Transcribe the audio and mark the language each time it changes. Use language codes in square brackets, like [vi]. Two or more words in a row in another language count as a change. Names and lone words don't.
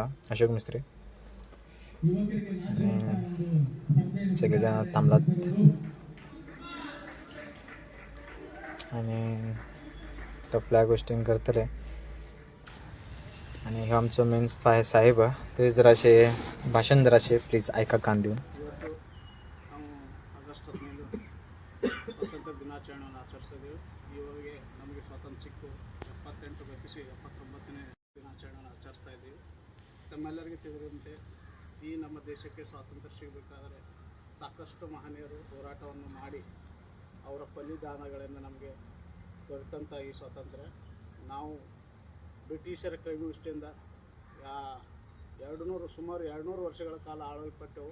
[mr] अशोक मिस्त्री सगळेजण थांबलात आणि [en] flag hoisting [mr] करतले. आणि हे आमचं मेन साहेब ते जराशे भाषण जराशे प्लीज ऐका कान देऊन. [kn] ಇವತ್ತು ನಾವು ಆಗಸ್ಟ್ 15 ಸ್ವಾತಂತ್ರ್ಯ ದಿನಾಚರಣೆಯನ್ನು ಆಚರಿಸಿದೆವು. ಇವಾಗೆ ನಮಗೆ ಸ್ವಾತಂತ್ರ್ಯ ಸಿಕ್ಕು 78 ಗತಿಸಿ 79ನೇ ದಿನಾಚರಣೆಯನ್ನು ಆಚರಿಸ್ತಾ ಇದ್ದೀವಿ. ತಮ್ಮೆಲ್ಲರಿಗೆ ತಿಳಿದಂತೆ ಈ ನಮ್ಮ ದೇಶಕ್ಕೆ ಸ್ವಾತಂತ್ರ್ಯ ಸಿಗಬೇಕಾದರೆ ಸಾಕಷ್ಟು ಮಹನೀಯರು ಹೋರಾಟವನ್ನು ಮಾಡಿ ಅವರ ಬಲಿದಾನಗಳಿಂದ ನಮಗೆ ದೊರೆತಂಥ ಈ ಸ್ವಾತಂತ್ರ್ಯ ನಾವು ಬ್ರಿಟಿಷರ ಕೈಗುಷ್ಟಿಯಿಂದ ಸುಮಾರು 200 ವರ್ಷಗಳ ಕಾಲ ಆಳಲ್ಪಟ್ಟೆವು.